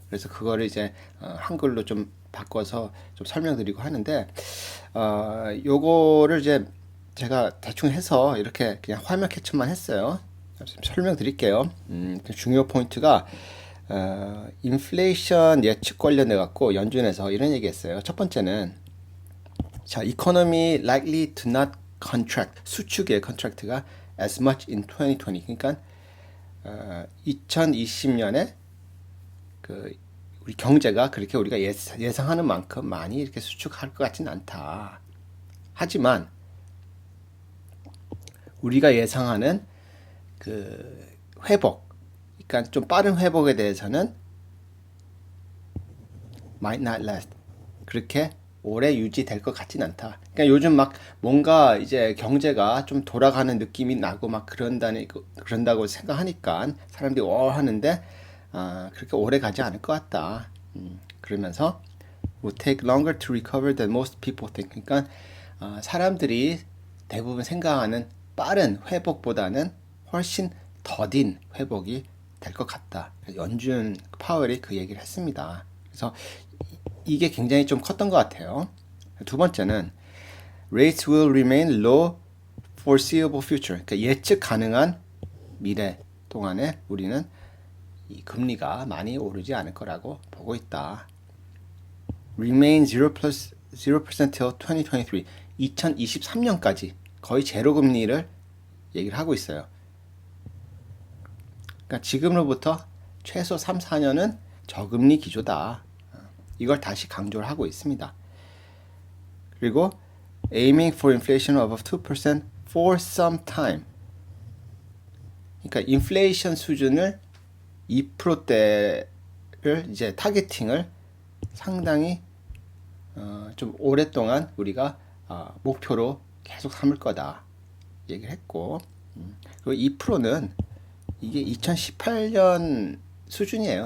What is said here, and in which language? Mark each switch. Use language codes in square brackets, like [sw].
[ko] 그래서 그거를 이제 한글로 좀 바꿔서 좀 설명드리고 하는데 요거를 이제 제가 대충 해서 이렇게 그냥 화면 캡처만 했어요. 설명드릴게요. 그 중요 포인트가 인플레이션 예측 관련해 갖고 연준에서 이런 얘기했어요. 첫 번째는 자, [en] economy likely to not contract [ko] 수축의 [en] contract가 as much in 2020. [ko] 그러니까 2020년에 그 우리 경제가 그렇게 우리가 예상하는 만큼 많이 이렇게 수축할 것 같지는 않다. 하지만 우리가 예상하는 그 회복, 그러니까 좀 빠른 회복에 대해서는 [en] might not last. [ko] 그렇게 오래 유지될 것 같진 않다. 그러니까 요즘 막 뭔가 이제 경제가 좀 돌아가는 느낌이 나고 막 그런다고 생각하니까 사람들이 하는데 그렇게 오래 가지 않을 것 같다. 그러면서 [en] will take longer to recover than most people think. [ko] 그러니까 사람들이 대부분 생각하는 빠른 회복보다는 훨씬 더딘 회복이 될 것 같다. 연준 파월이 그 얘기를 했습니다. 그래서 이게 굉장히 좀 컸던 것 같아요. 두 번째는 [en] rates will remain low foreseeable future. [ko] 그러니까 예측 가능한 미래 동안에 우리는 이 금리가 많이 오르지 않을 거라고 보고 있다. [en] remain 0% till 2023. [ko] 2023년까지 거의 제로 금리를 얘기를 하고 있어요. 그러니까 지금으로부터 최소 3, 4년은 저금리 기조다. 이걸 다시 강조를 하고 있습니다. 그리고 [en] aiming for inflation above 2% for some time. [ko] 그러니까 인플레이션 수준을 2%대를 이제 타겟팅을 상당히 좀 오랫동안 우리가 목표로 계속 삼을 거다 얘기를 했고 그리고 2%는 이게 2018년 수준이에요.